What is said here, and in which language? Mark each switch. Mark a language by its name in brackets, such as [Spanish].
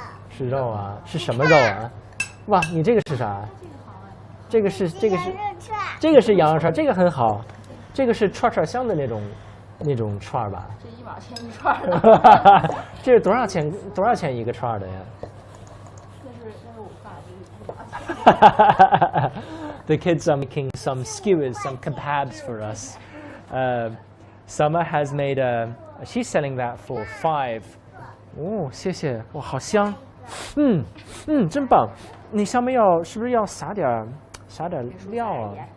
[Chinese] 是肉啊，是什么肉啊？哇，你这个是啥？这个是羊肉串，这个很好。这个是串串香的那种串吧？这1毛钱一串的。这是多少钱一个串的呀？那是我爸，这是1毛钱。 [English] The kids are making some skewers, some kebabs for us. Summer has made she's selling that for 5. [Chinese] 哦，谢谢，哇，好香。真棒。你上面是不是要撒点料啊？